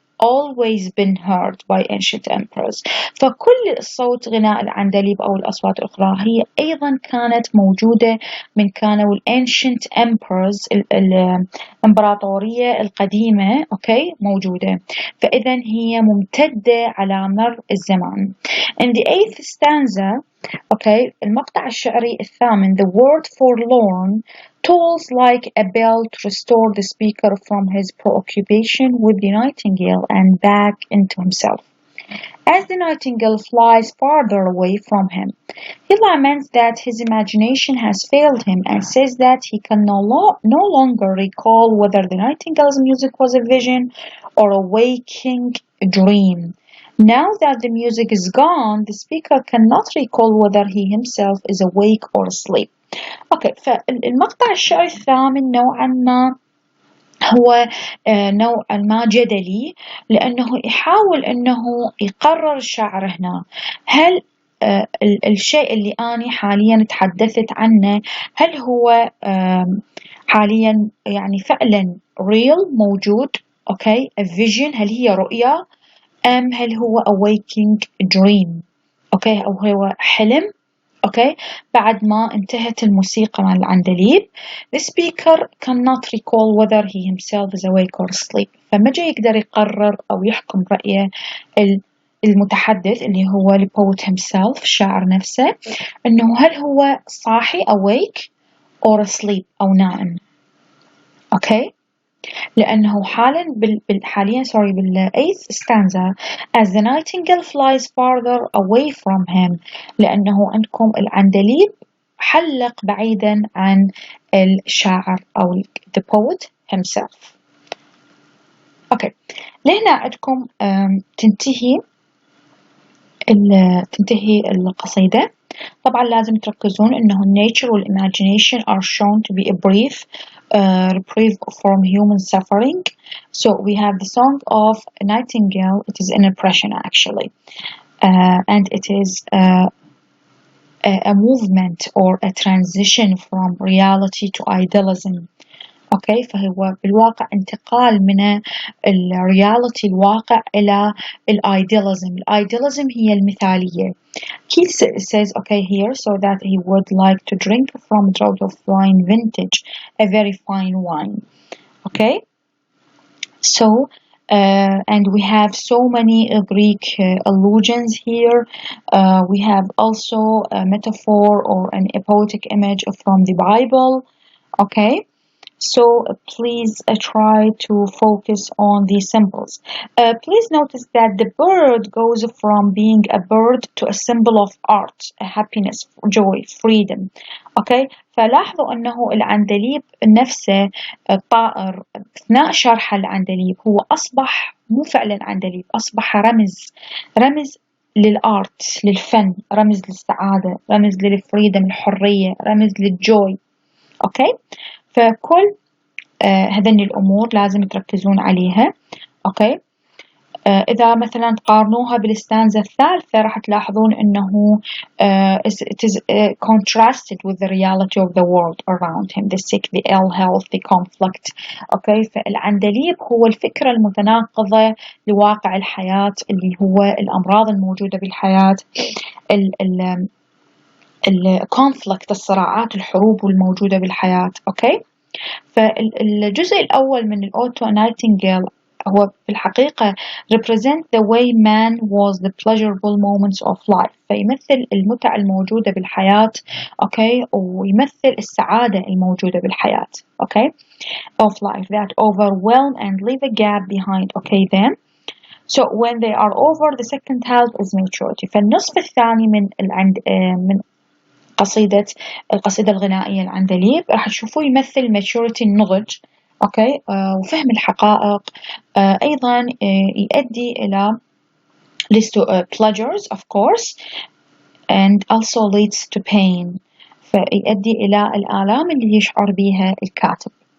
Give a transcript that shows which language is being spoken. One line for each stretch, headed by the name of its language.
English: always been heard by ancient emperors.
Arabic: فكل الصوت غناء العندليب أو الأصوات الأخرى هي أيضا كانت موجودة من كانوا
English: ancient emperors
Arabic: الإمبراطورية القديمة موجودة. فإذا هي ممتدة على مر الزمان.
English: In the 8th stanza
Arabic: المقطع الشعري الثامن,
English: the word forlorn tolls like a bell to restore the speaker from his preoccupation with the nightingale and back into himself. As the nightingale flies farther away from him, he laments that his imagination has failed him and says that he can no longer recall whether the nightingale's music was a vision or a waking dream. Now that the music is gone, the speaker cannot recall whether he himself is awake or asleep.
Arabic: فالمقطع الشعري الثامن نوعا ما هو نوعا ما جدلي, لأنه يحاول أنه يقرر الشاعر هنا هل الشيء اللي أنا حاليا تحدثت عنه هل هو حاليا يعني فعلا real موجود
English: a vision,
Arabic: هل هي رؤية أم هل هو
English: a waking dream
Arabic: أو هو حلم بعد ما انتهت الموسيقى مع العندليب.
English: The speaker cannot recall whether he himself is awake or asleep.
Arabic: فما جاي يقدر يقرر أو يحكم رأيه المتحدث اللي هو
English: the poet himself
Arabic: الشاعر نفسه إنه هل هو صاحي
English: awake or asleep
Arabic: أو نائم. لأنه حاليا
English: bال8th stanza, as the nightingale flies farther away from him,
Arabic: لأنه عندكم العندليب حلق بعيدا عن الشاعر أو
English: the poet himself.
Arabic: لهنا عندكم تنتهي القصيدة. طبعا لازم تركزون إنه nature والimagination
English: are shown to be a brief reprieve from human suffering. So we have the song of Nightingale. It is an impression actually, and it is a movement or a transition from reality to idealism. فهو بالواقع انتقال من الرياليتي الواقع إلى الidealism. الidealism هي المثالية. Keats says here so that he would like to drink from a draught of wine vintage, a very fine wine. So and we have so many Greek allusions here. We have also a metaphor or a poetic image from the Bible. So please try to focus on these symbols. Please notice that the bird goes from being a bird to a symbol of art, happiness, joy, freedom.
Arabic: فلاحظوا أنه العندليب نفسه الطائر أثناء شرح العندليب هو أصبح مو فعلا عندليب, أصبح رمز للآرت, للفن, رمز للسعادة, رمز للفريدم, الحرية, رمز للجوي. فكل هذني الأمور لازم تركزون عليها. إذا مثلا تقارنوها بالستانزا الثالثة راح تلاحظون أنه
English: it is contrasted with the reality of the world around him, the sick, the ill health, the conflict.
Arabic: فالعندليب هو الفكرة المتناقضة لواقع الحياة اللي هو الأمراض الموجودة بالحياة, الكونفليكت, الصراعات, الحروب الموجودة بالحياة. فالجزء الأول من الأوتو نايتنجيل هو في الحقيقة
English: represent the way man was the pleasurable moments of life.
Arabic: فيمثل المتع الموجودة بالحياة ويمثل السعادة الموجودة بالحياة
English: of life that overwhelm and leave a gap behind. Then so when they are over, the second half is maturity.
Arabic: فالنصف الثاني من القصيدة الغنائية العندليب راح تشوفوه يمثل maturity, النضج وفهم الحقائق, أيضا يؤدي إلى
English: leads to pleasures of course and also leads to pain,
Arabic: فيؤدي إلى الآلام اللي يشعر بها الكاتب.